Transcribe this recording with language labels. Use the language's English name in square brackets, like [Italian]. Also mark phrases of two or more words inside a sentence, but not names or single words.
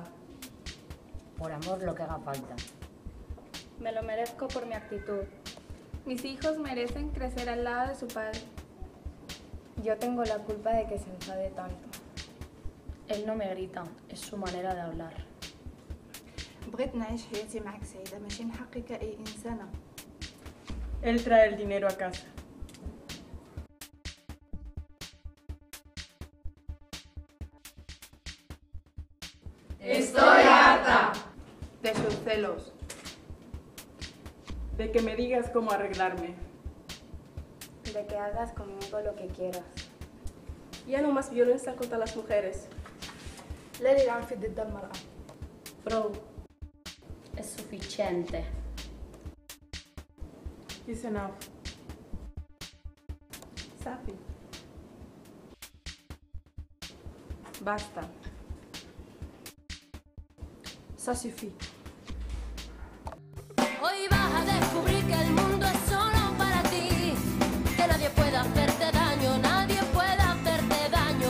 [Spanish] Por amor, lo que haga falta. Me lo merezco por mi actitud. Mis hijos merecen crecer al lado de su padre. Yo tengo la culpa de que se enfade tanto. Él no me grita, es su manera de hablar. [Arabic] بغيت نعيش حياتي معك سعيدة ماشي نحقق كأي إنسانة. [Spanish] Él trae el dinero a casa. Estoy harta De sus celos. De que me digas cómo arreglarme. De que hagas conmigo lo que quieras. Ya no más violencia contra las mujeres. [Arabic] لا للعنف ضد المرأة. [Spanish] Bro, Es suficiente. [English] It's enough. [Spanish] Safi. Basta. [French] Ça suffit. [Spanish] Hoy vas a descubrir que el mundo es solo para ti, que nadie puede hacerte daño, nadie puede hacerte daño.